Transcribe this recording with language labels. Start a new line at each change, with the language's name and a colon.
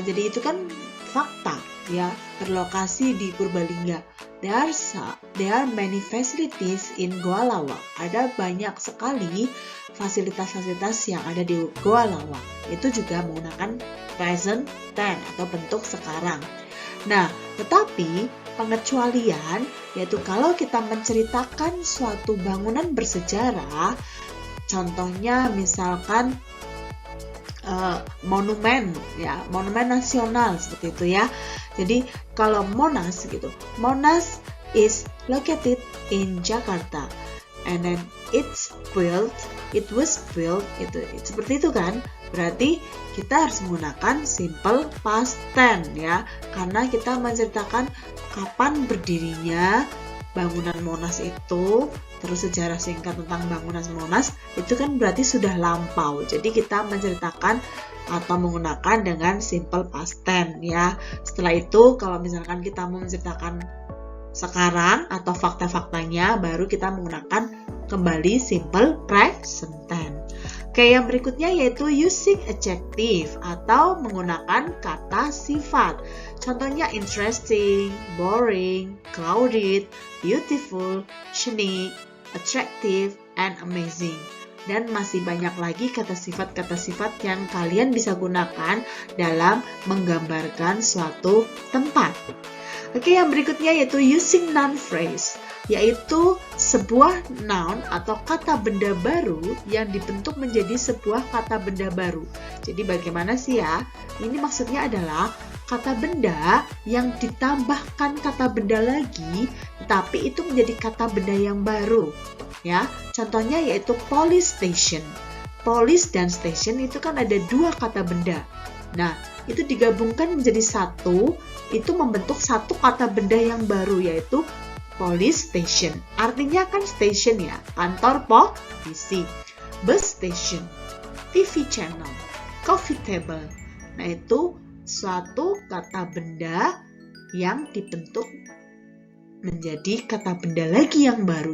Indonesian: Jadi itu kan fakta ya, berlokasi di Purbalingga.
English: There are many facilities in Goa Lawa.
Indonesian: Ada banyak sekali fasilitas-fasilitas yang ada di Goa Lawa. Itu juga menggunakan present tense atau bentuk sekarang. Nah, tetapi pengecualian yaitu kalau kita menceritakan suatu bangunan bersejarah, contohnya misalkan monumen ya, monumen nasional seperti itu ya. Jadi kalau Monas gitu,
English: Monas is located in Jakarta and then it was built
Indonesian: itu seperti itu kan. Berarti kita harus menggunakan simple past tense ya, karena kita menceritakan kapan berdirinya bangunan Monas itu, terus sejarah singkat tentang bangunan Monas itu kan berarti sudah lampau. Jadi kita menceritakan atau menggunakan dengan simple past tense ya. Setelah itu kalau misalkan kita mau menceritakan sekarang atau fakta-faktanya, baru kita menggunakan kembali simple present tense. Oke, yang berikutnya yaitu
English: using adjective
Indonesian: atau menggunakan kata sifat. Contohnya
English: interesting, boring, crowded, beautiful, unique, attractive, and amazing.
Indonesian: Dan masih banyak lagi kata sifat-kata sifat yang kalian bisa gunakan dalam menggambarkan suatu tempat. Oke, yang berikutnya yaitu
English: using noun phrase,
Indonesian: yaitu sebuah noun atau kata benda baru yang dibentuk menjadi sebuah kata benda baru. Jadi bagaimana sih ya? Ini maksudnya adalah kata benda yang ditambahkan kata benda lagi, tetapi itu menjadi kata benda yang baru. Ya, contohnya yaitu police station. Police dan station itu kan ada dua kata benda. Nah, itu digabungkan menjadi satu, itu membentuk satu kata benda yang baru yaitu police station. Artinya kan station ya, kantor polisi.
English: Bus station, TV channel, coffee table.
Indonesian: Nah, itu suatu kata benda yang dibentuk menjadi kata benda lagi yang baru.